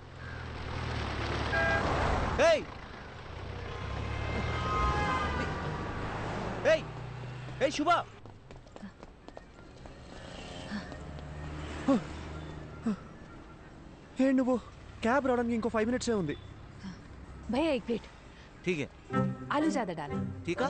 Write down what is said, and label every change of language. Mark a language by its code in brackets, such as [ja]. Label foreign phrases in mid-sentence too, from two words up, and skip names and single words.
[te] ఏయ్ ఏయ్ ఏయ్ శుభ, ఏ నువ్వు క్యాబ్ రావడానికి ఇంకో 5 minutes ఉంది. [hi] भैया एक प्लेट ठीक है. आलू ज्यादा डाल. ठीक है.